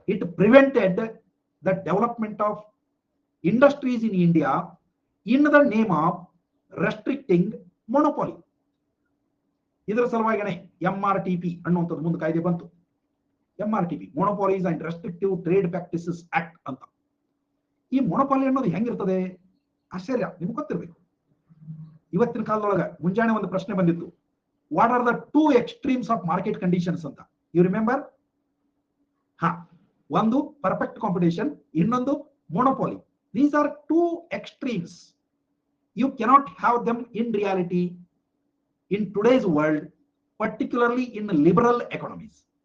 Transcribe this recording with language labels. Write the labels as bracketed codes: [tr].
[en] It prevented the development of industries in India in the name of restricting monopoly. [kn] ಇದರ ಸಲುವಾಗಿನೇ MRTP ಅನ್ನುವಂಥದ್ದು ಮುಂದೆ ಕಾಯ್ದೆ ಬಂತು. MRTP, ಮೊನೊಪಾಲೀಸ್ and ರೆಸ್ಟ್ರಿಕ್ಟಿವ್ trade practices act ಅಂತ. ಈ ಮೊನೊಪಾಲಿ ಅನ್ನೋದು ಹೆಂಗಿರ್ತದೆ? ಆಶ್ಚರ್ಯ, ನಿಮ್ಗೆ ಗೊತ್ತಿರ್ಬೇಕು. ಇವತ್ತಿನ ಕಾಲದೊಳಗ ಮುಂಜಾನೆ ಒಂದು ಪ್ರಶ್ನೆ ಬಂದಿತ್ತು, [en] What are the 2 extremes of market conditions ಅಂತ. You remember? [kn] ಒಂದು ಪರ್ಫೆಕ್ಟ್ ಕಾಂಪಿಟೇಷನ್, ಇನ್ನೊಂದು ಮೊನೊಪಾಲಿ. [en] These are 2 extremes. You cannot have them in reality in today's world, particularly in liberal economies.